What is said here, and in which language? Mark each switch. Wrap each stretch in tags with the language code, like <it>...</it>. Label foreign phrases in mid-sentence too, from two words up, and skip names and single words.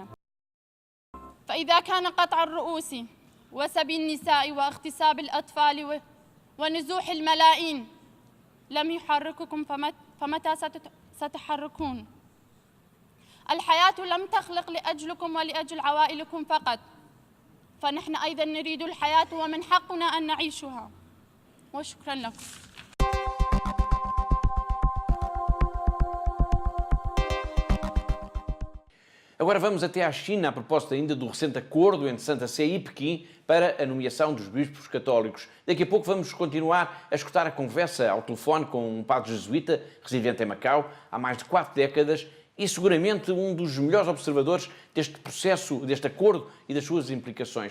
<ar>فإذا كان قطع الرؤوس وسبي النساء واغتصاب الأطفال ونزوح الملايين لم يحرككم فمتى ستحركون؟ الحياة لم تخلق لأجلكم ولأجل عوائلكم فقط، فنحن أيضا نريد الحياة ومن حقنا أن نعيشها. وشكرا لكم.</ar> <pt>Agora vamos até à China a propósito ainda do recente acordo entre Santa Sé e Pequim para a nomeação dos bispos católicos. Daqui a pouco vamos continuar a escutar a conversa ao telefone com um padre jesuíta residente em Macau há mais de 4 décadas e seguramente um dos melhores observadores deste processo, deste acordo e das suas implicações.</pt>